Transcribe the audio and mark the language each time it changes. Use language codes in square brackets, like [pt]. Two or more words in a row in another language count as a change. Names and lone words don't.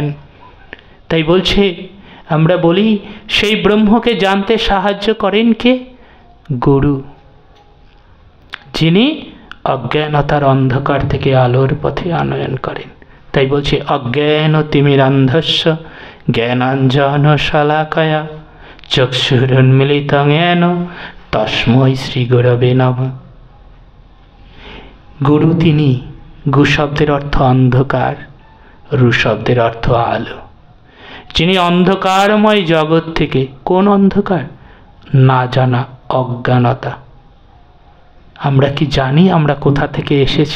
[bn] তাই বলছে, আমরা বলি সেই ব্রহ্মকে জানতে সাহায্য করেন কে? গুরু, যিনি অজ্ঞানতার অন্ধকার থেকে আলোর পথে আনয়ন করেন। তাই বলছে [sa] অজ্ঞান তিমিরান্ধস্য জ্ঞানাঞ্জন শালাকায়া চক্ষুরুন্মিলিতং येन তস্मै শ্রী গুরবে নমঃ। [bn] গুরু তিনি। গু শব্দের অর্থ অন্ধকার, রু শব্দের অর্থ আলো। যিনি অন্ধকারময় জগৎ থেকে, কোন অন্ধকার? না জানা, অজ্ঞানতা। আমরা কি জানি আমরা কোথা থেকে এসেছি?